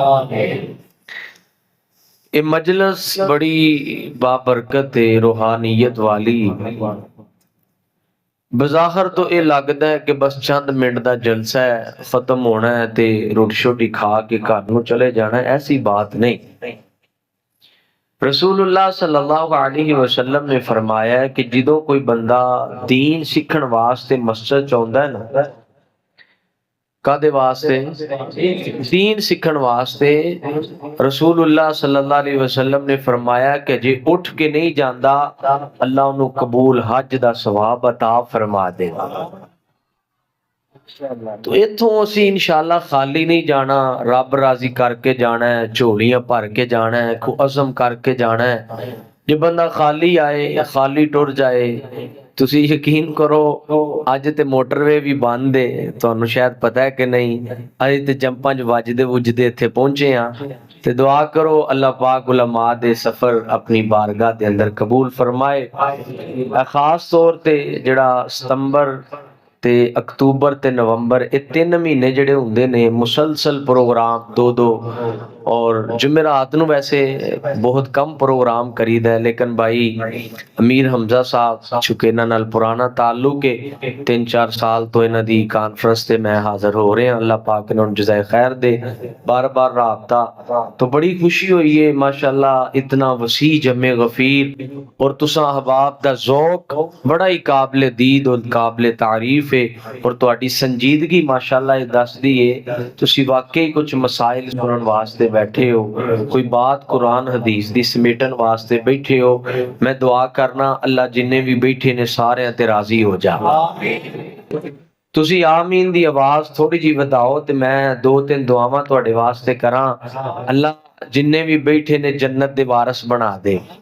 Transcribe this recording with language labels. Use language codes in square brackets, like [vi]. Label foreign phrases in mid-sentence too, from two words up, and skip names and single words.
[ur] یہ مجلس بڑی بابرکت ہے، روحانیت والی. بظاہر تو یہ لگتا ہے کہ بس چند منٹ کا جلسہ ہے, [pa] ختم ہونا ہے تے روٹی شوٹی کھا کے گھر نوں چلے جانا ہے، ایسی بات نہیں. [ar] رسول الله صلى الله عليه وسلم [pa] نے فرمایا ہے کہ جدوں کوئی بندہ دین سیکھن واسطے مسجد چ آؤندا ہے نا، کادے واسطے? دین سیکھن واسطے. [ar] رسول الله صلى الله عليه وسلم [pa] نے فرمایا کہ جے اٹھ کے نہیں جاتا اللہ انہیں قبول حج دا ثواب عطا فرما دے گا. تو اتھوں اسی ان شاء اللہ خالی نہیں جانا، رب راضی کرکے جانا ہے، جھولیاں بھر کے جانا ہے، عزم کرکے جانا ہے. جے بندہ خالی آئے یا خالی ٹر جائے تسی یقین کرو اج تے موٹروے بھی بند ہے، تہانوں شاید پتا ہے کہ نہیں. اج تے جمپاں چ وجدے وجدے اتھے پہنچے ہاں. تے دعا کرو اللہ پاک علماء دے سفر اپنی بارگاہ دے اندر قبول فرمائے. خاص طور تے جہڑا ستمبر تے اکتوبر تے نومبر یہ 3 مہینے جہڑے ہندے نے مسلسل پروگرام دو اور جمعرات نوں ویسے بہت کم پروگرام کریدا ہے، لیکن بھائی امیر حمزہ صاحب چکے انہاں نال پرانا تعلق ہے، 3-4 سال تو انہاں دی کانفرنس تے میں حاضر ہو رہے ہیں. اللہ پاک انہاں نوں جزائے خیر دے، بار بار رابطہ. تو بڑی خوشی ہوئی ہے ماشاءاللہ، اتنا وسیع جمِ غفیر اور تسا احباب دا ذوق بڑا ہی قابل دید اور قابل تعریف ہے. اور تہاڈی سنجیدگی ماشاءاللہ یہ دسدی ہے تسی واقعی کجھ مسائل سنن واسطے بیٹھے ہو، کوئی بات قرآن حدیث دی سمیٹن واسطے بیٹھے ہو. میں دعا کرنا اللہ جنے بھی بیٹھے نے سارے تے راضی ہو جا. تسی آمین دی آواز تھوڑی جی ودھاؤ تے میں 2-3 دعاواں تہاڈے واسطے کراں. اللہ جنے بھی بیٹھے نے جنت دے وارث بنا دے.